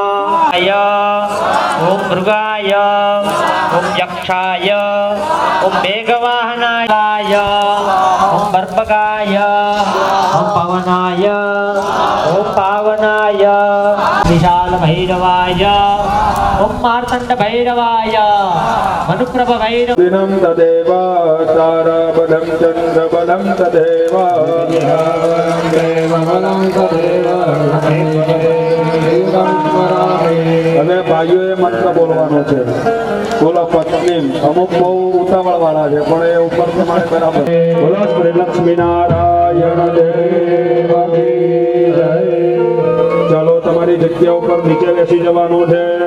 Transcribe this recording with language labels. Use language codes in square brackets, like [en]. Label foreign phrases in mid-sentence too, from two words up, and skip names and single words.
[sa] ओम मृगाय ओम यक्षाय ओम मेघवाहनाय ओम बर्पकाय ओम पवनाय ओम पावनाय विशाल भैरवाय ओम मार्तंड भैरवाय मनुप्रभ भैरव दिनं तदेव ताराबलं चन्द्रबलं तदेव देवबलं तदेव [gu] હવે ભાઈઓએ મંત્ર બોલવાનો છે. બોલો પત્ની. અમુક બહુ ઉતાવળ વાળા છે પણ એ ઉપર પ્રમાણે બરાબર. બોલો શ્રી લક્ષ્મીનારાયણ દેવ કી જય. ચાલો તમારી જગ્યા ઉપર નીચે બેસી જવાનું છે.